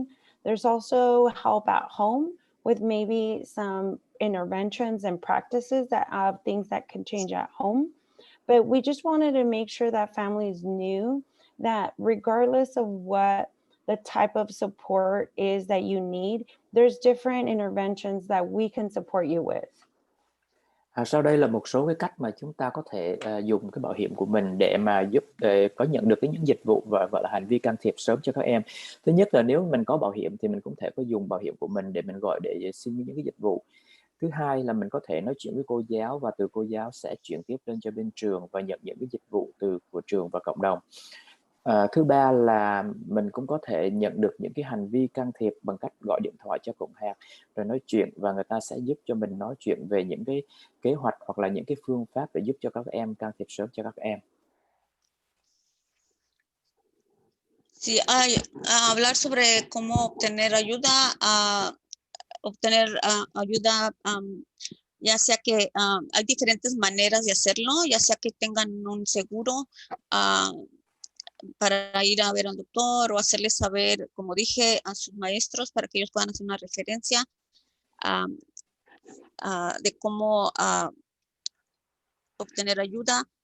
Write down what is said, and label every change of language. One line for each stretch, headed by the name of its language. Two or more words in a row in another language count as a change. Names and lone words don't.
English: There's also help at home with maybe some interventions and practices that have things that can change at home. But we just wanted to make sure that families knew that regardless of what the type of support is that you need, there's different interventions that we can support you with.
Vietnamese: Sau đây là một số cái cách mà chúng ta có thể dùng cái bảo hiểm của mình để mà giúp có nhận được những dịch vụ và gọi là hành vi can thiệp sớm cho các em. Thứ nhất là nếu mình có bảo hiểm thì mình cũng thể có dùng bảo hiểm của mình để mình gọi để xin những cái dịch vụ. Thứ hai là mình có thể nói chuyện với cô giáo và từ cô giáo sẽ chuyển tiếp lên cho bên trường và nhận những cái dịch vụ của trường và cộng đồng. Thứ ba là mình cũng có thể nhận được những cái hành vi can thiệp bằng cách gọi điện thoại cho cộng hạt rồi nói chuyện, và người ta sẽ giúp cho mình nói chuyện về những cái kế hoạch hoặc là những cái phương pháp để giúp cho các em can thiệp sớm cho các em.
Spanish: Sí, hablar sobre cómo obtener ayuda, ayuda, ya sea que hay diferentes maneras de hacerlo, ya sea que tengan un seguro para ir a ver al doctor o hacerles saber, como dije, a sus maestros para que ellos puedan hacer una referencia de cómo obtener ayuda.